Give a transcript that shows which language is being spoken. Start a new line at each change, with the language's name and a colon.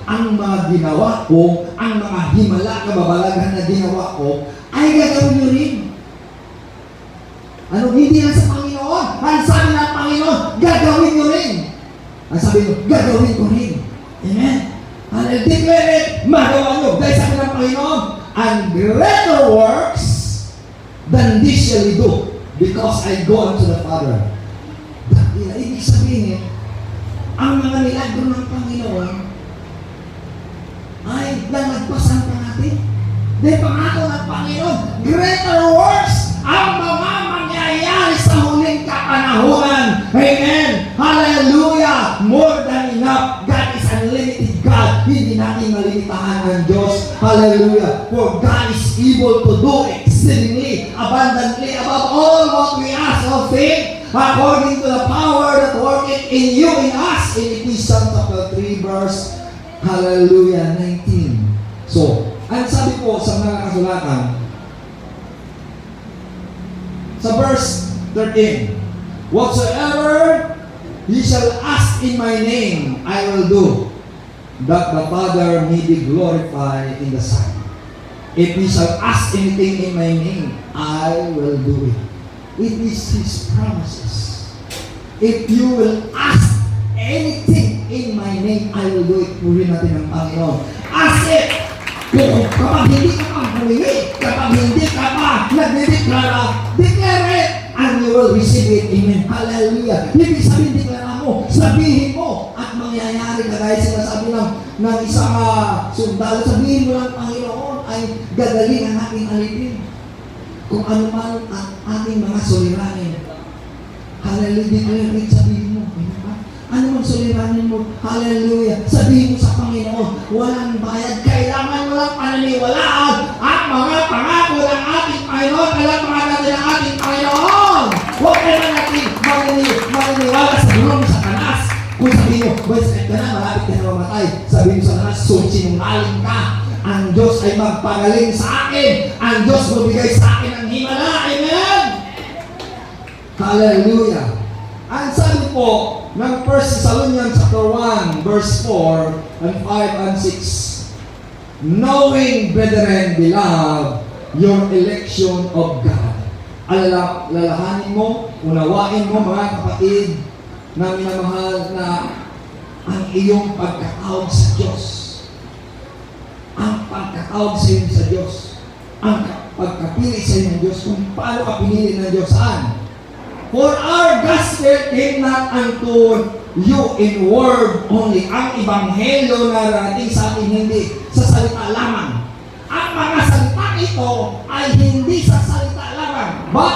Filipino: Ang mga ginawa ko, ang mga himala, kababalaghan na ginawa ko, ay gagawin nyo rin. Ano, hindi lang sa Panginoon. Ang sabi ng Panginoon, gagawin nyo rin. Ang sabi nyo, gagawin ko rin. Amen?
English: And I declare it,
Filipino: magawa nyo. Dahil sabi ng Panginoon,
English: and greater works than this shall you do, because I go unto the Father.
Filipino: Dahil, ibig sabihin, ang mga milagro ng Panginoon ay nalagpasan pa natin. Dahil pangako ng Panginoon,
English: greater works
Filipino: ang mga mangyayari sa huling kapanahunan.
English: Amen! Hallelujah! More than enough. God is unlimited God.
Filipino: Hindi natin malimitahan ang Diyos. Hallelujah!
English: For God is able to do exceedingly, abundantly, above all what we ask or think, according to the power that worketh in you, in us. In Ephesians chapter 3 verse, hallelujah, 19.
Filipino: So, ang sabi po sa mga kasulatan, sa verse 13,
English: whatsoever ye shall ask in my name, I will do, that the Father may be glorified in the Son. If ye shall ask anything in my name, I will do it. It is His promises. If you will ask anything in my name, I will do it.
Filipino: Puri natin ang Panginoon.
English: Ask it!
Filipino: Kapag hindi ka pa humingi, kapag hindi ka pa nagdideklara,
English: declare it, and you will receive it.
Filipino: Amen. Hallelujah. Ibig sabihin, deklara mo, sabihin mo, at mangyayari ka dahil sinasabi ng isang sundalo, sabihin mo lang, Panginoon, ay gagaling ang ating alipin. Kung ano man ang ating mga suliranin. Hallelujah.
English: Declare it,
Filipino: sabihin mo. Ano man suliranin mo? Hallelujah. Sabihin mo sa Panginoon, walang bayad. Kailangan walang paniniwalaan ang mga pangako ng ating Panginoon. Kailangan natin ang ating Panginoon. Huwag kailangan natin maniniwala sa gulong sa kanas. Kung sabihin mo, boy, sakit ka na, malapit ka na mamatay. Sabihin mo sa kanas, sinungaling ka. Ang Diyos ay magpagaling sa akin. Ang Diyos magbigay sa akin ng himala. Amen? Hallelujah. Ang sabi po ng
English: 1 Thessalonians chapter 1, verse 4 and 5 and 6, knowing, brethren, beloved, your election of God.
Filipino: Lalahanin mo, unawain mo, mga kapatid, na minamahal na ang iyong pagkatawag sa Diyos. Ang pagkatawag sa iyo sa Diyos. Ang pagkapili sa iyo ng Diyos. Kung paano ka pinili ng Diyos, saan?
English: For our gospel came not unto you in word only.
Filipino: Ang ebanghelyo na narating sa atin hindi sa salita lamang. Ang mga salita ito ay hindi sa salita lamang.